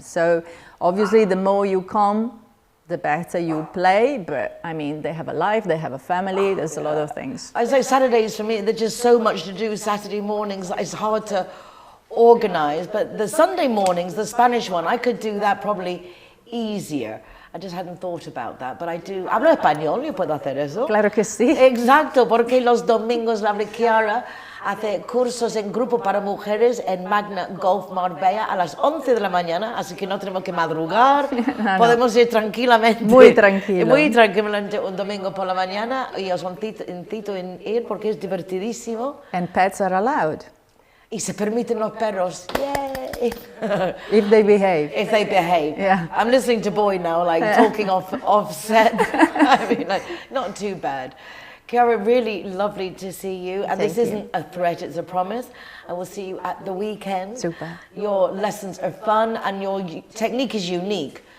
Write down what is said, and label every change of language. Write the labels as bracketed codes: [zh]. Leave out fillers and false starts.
[en] So obviously, the more you come, the better you play, but I mean, they have a life, they have a family, there's a lot of things. I say Saturdays for me, there's just so much to do. Saturday mornings, it's hard to organize, but the Sunday mornings, the Spanish one, I could do that probably easier. I just hadn't thought about that, but I do. [es] Hablo español, yo puedo hacer eso. Claro que sí. Exacto, porque los domingos la Chiara hace cursos en grupo para mujeres en Magna Golf Marbella a las 11 de la mañana, así que no tenemos que madrugar, podemos ir tranquilamente. Muy tranquilo. Muy tranquilamente un domingo por la mañana y os incito en ir porque es divertidísimo. [en] And pets are allowed. [es] Y se permiten los perros. [en] Yay! If they behave. If they behave. Yeah. I'm listening to Boy now, like talking off set. I mean, like, not too bad. Chiara, really lovely to see you. And this isn't a threat, it's a promise. I will see you at the weekend. Super. Your lessons are fun and your technique is unique.